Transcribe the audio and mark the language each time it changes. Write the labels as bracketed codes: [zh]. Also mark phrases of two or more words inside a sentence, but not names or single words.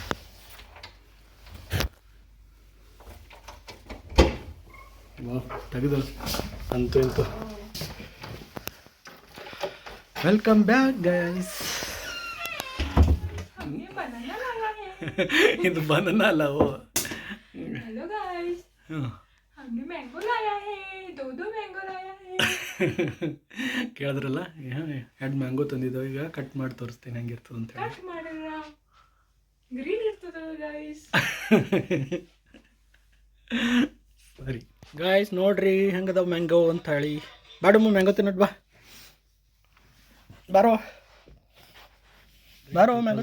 [kn] ತೆಗೆದು ಅಂತೂ [en] welcome back guys. [kn] ಇದು ಬನಾನಾ ಅಲ್ಲ. ಓ [en] hello guys, [hi] हमने मैंगो लाया है, दो मैंगो लाया है. [kn] ಕೇಳಿದ್ರಲ್ಲ, 2 ಮ್ಯಾಂಗೋ ತಂದಿದ್ದಾವೆ. ಈಗ ಕಟ್ ಮಾಡಿ ತೋರಿಸ್ತೀನಿ ಹೆಂಗಿರ್ತದೆ ಅಂತ ಹೇಳಿ. ಕಟ್ ಮಾಡಿದ್ರ ಗ್ರೀನ್ ಇರ್ತದ ಗಾಯ್ಸ್. ಸರಿ ಗಾಯ್ಸ್ ನೋಡ್ರಿ ಹೆಂಗದಾವ ಮ್ಯಾಂಗೋ ಅಂತ ಹೇಳಿ. ಬಾಡಮ್ಮ ಮ್ಯಾಂಗೋ ತಿನ್ನೋದು ಬಾರೋ ಮ್ಯಾಂಗೋ.